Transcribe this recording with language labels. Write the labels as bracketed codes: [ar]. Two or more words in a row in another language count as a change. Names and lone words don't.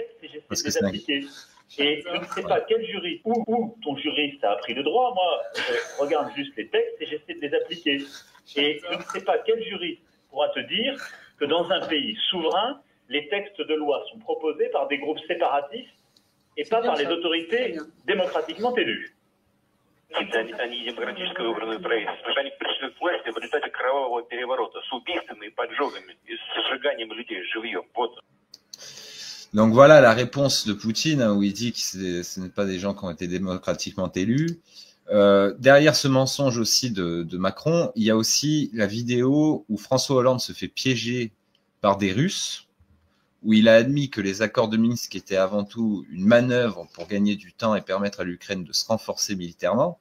[fr] Parce que et je ne sais pas quel juriste ou ton juriste a appris le droit. Moi, je regarde juste les textes et j'essaie de les appliquer. Et je ne sais pas quel juriste pourra te dire que dans un pays souverain, les textes de loi sont proposés par des groupes séparatistes et pas par les autorités démocratiquement élues. [ru] Они демократически выбранное правительство. Они пришли к власти в результате кровавого переворота с убийствами, поджогами и сжиганием людей живьем. Вот. [fr] Donc voilà la réponse de Poutine, où il dit que ce n'est pas des gens qui ont été démocratiquement élus. Derrière ce mensonge aussi de Macron, il y a aussi la vidéo où François Hollande se fait piéger par des Russes, où il a admis que les accords de Minsk étaient avant tout une manœuvre pour gagner du temps et permettre à l'Ukraine de se renforcer militairement.